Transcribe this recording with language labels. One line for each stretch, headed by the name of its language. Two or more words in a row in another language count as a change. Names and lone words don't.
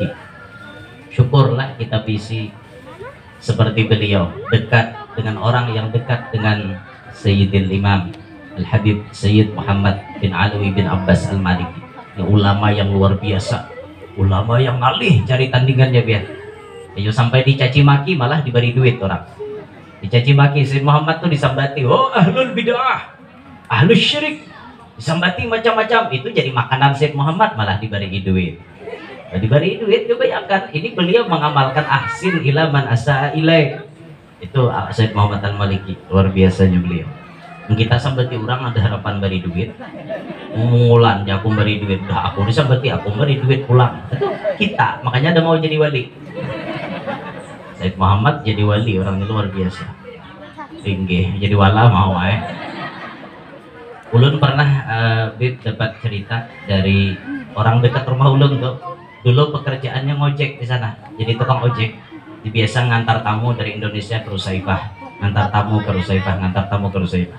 Indonesian: Syukurlah kita bisa seperti beliau, dekat dengan orang yang dekat dengan Sayyidil Imam Al-Habib Sayyid Muhammad bin Alwi bin Abbas Al-Maliki.
Banjar: Ini ulama yang luar biasa, ulama yang ngalih cari tandingannya biar.
Indonesian: Ayo sampai dicaci maki malah diberi duit orang.
Banjar: Dicaci maki Sayyid Muhammad tuh disambati, oh
Arabic: أهل البدعة أهل الشرك,
Banjar: disambati macam-macam.
Indonesian: Itu jadi makanan Sayyid Muhammad malah diberi duit. Nah, diberi duit, bayangkan ini beliau mengamalkan
Arabic: أحسن إلى من أساء إليك.
Indonesian: Itu Sayyid Muhammad Al-Maliki, luar biasanya beliau.
Banjar: Kita sambati orang ada harapan beri duit, ngulan ya aku beri duit, dah aku disambati aku beri duit pulang.
Indonesian: Itu kita, makanya ada mau jadi wali.
Banjar: Said Muhammad jadi wali, orang luar biasa, tinggi, jadi wala mau Ulun pernah dapat cerita dari orang dekat rumah ulun tuh, dulu pekerjaannya ngojek di sana, jadi tukang ojek, biasa ngantar tamu dari Indonesia ke Rusaifah, ngantar tamu ke Rusaifah.